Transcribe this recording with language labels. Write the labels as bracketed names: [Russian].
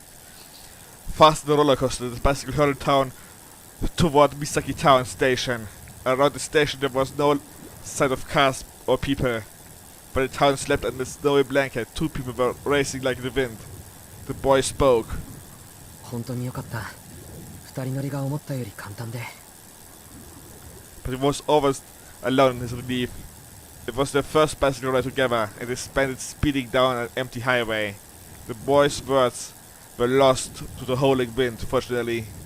[English] Fast in the roller coaster, the bicycle hurried town toward Misaki Town Station. Around the station there was no sign of cars or people. But the town slept under a snowy blanket. Two people were racing like the wind. The boy spoke. [Japanese] 本当によかった。二人乗りが思ったより簡単で。 [English] But he was always alone in his relief. It was their first bicycle ride together, and they spent it speeding down an empty highway. The boy's words were lost to the howling wind, fortunately.